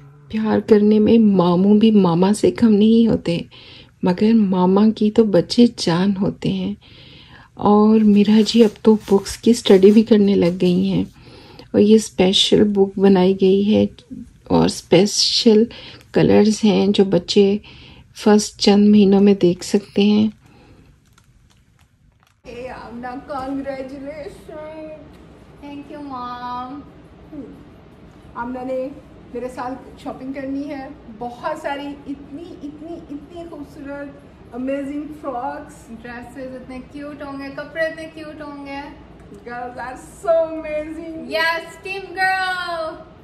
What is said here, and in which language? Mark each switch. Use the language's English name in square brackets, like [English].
[Hindi] प्यार करने में मामू भी मामा से कम नहीं होते, मगर मामा की तो बच्चे जान होते हैं। और मीरा जी अब तो बुक्स की स्टडी भी करने लग गई हैं और ये स्पेशल बुक बनाई गई है और स्पेशल कलर्स हैं जो बच्चे फर्स्ट चंद महीनों में देख सकते हैं। [English] Hey, Amna, congratulations. [Hindi] Thank you mom. आमना ने मेरे साथ शॉपिंग करनी है, बहुत सारी इतनी खूबसूरत अमेजिंग फ्रॉक्स, ड्रेसेस इतने क्यूट होंगे, कपड़े इतने क्यूट होंगे। [English] Girls are so amazing. Yes team girl.